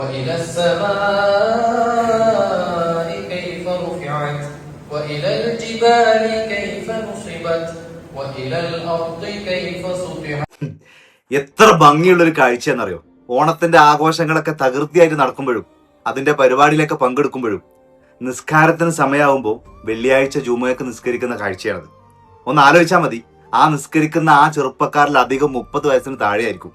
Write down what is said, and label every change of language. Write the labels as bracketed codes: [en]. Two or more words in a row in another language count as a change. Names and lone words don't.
[ar] وإلى السماء كيف رفعت وإلى الجبال كيف نصبت وإلى الأرض كيف سطحت. [ml] എത്ര ഭംഗിയുള്ളൊരു കാഴ്ച എന്നറിയോ? ഓണത്തിന്റെ ആഘോഷങ്ങളൊക്കെ തകൃതിയായിട്ട് നടക്കുമ്പോഴും അതിന്റെ പരിപാടിയിലൊക്കെ പങ്കെടുക്കുമ്പോഴും നിസ്കാരത്തിന് സമയമാകുമ്പോൾ വെള്ളിയാഴ്ച ജുമുഅക്ക് നിസ്കരിക്കുന്ന കാഴ്ചയാണത്. ഒന്ന് ആലോചിച്ചാൽ മതി, ആ നിസ്കരിക്കുന്ന ആ ചെറുപ്പക്കാരിൽ അധികം 30 വയസ്സിന് താഴെയായിരിക്കും.